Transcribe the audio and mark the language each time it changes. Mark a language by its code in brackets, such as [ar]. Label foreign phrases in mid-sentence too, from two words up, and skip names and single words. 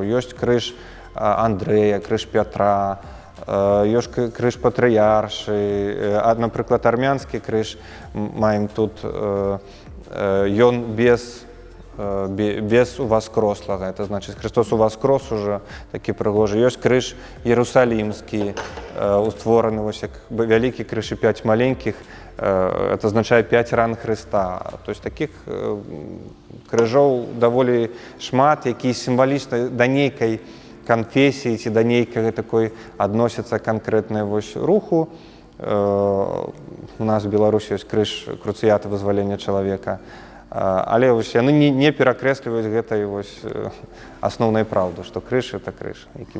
[be] Ёсць крыж Андрэя, крыж Пятра, ёсць крыж патрыяршы, напрыклад, армянскі крыж маем тут, ён без уваскрослага, [ru] это значит, [be] Христос уваскрос уже, такі прыгожы. Ёсць крыж Иерусалимскі, уствораны вось як вялікі крыж і 5 маленькіх, это означае 5 ран Христа. [ru] То есть таких [be] крыжоў даволі шмат, якія сімвалічна да нейкай канфесіі ці да нейкай такой адносяцца канкрэтнай вось руху. У нас в Беларусі ёсць крыж круцыята вызвалення чалавека. Але вось яны не перакрэсліваюць гэтай вось асноўнай праўды, што крыж это крыж, які